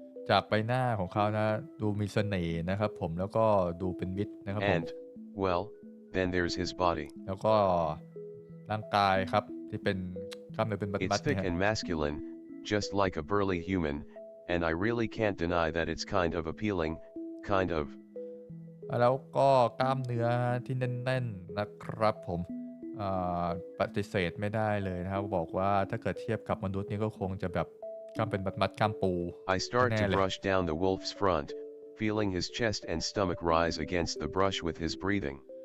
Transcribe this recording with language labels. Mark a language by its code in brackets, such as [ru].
[th] จากใบหน้าของเขานะดูมีเสน่ห์นะครับผมแล้วก็ดูเป็นมิตรนะครับผม [en] And, well, then there's his body. [th] แล้วก็ร่างกายครับที่เป็นกล้ามเนื้อเป็นมั [en] It's [th] ดๆ [en] thick [th] นะฮะ [en] and masculine, just like a burly human, and I really can't deny that it's kind of appealing, kind of. [th] แล้วก็กล้ามเนื้อที่แน่นๆนะครับผมปฏิเสธไม่ได้เลยนะครับบอกว่าถ้าเกิดเทียบกับมนุษย์นี่ก็คงจะแบบกล้ามเป็นมัดๆกล้ามปู [en] I start [th] แน่ [en] to [th] ๆเลย [en] brush down the wolf's front, feeling his chest and stomach rise against the brush with his breathing.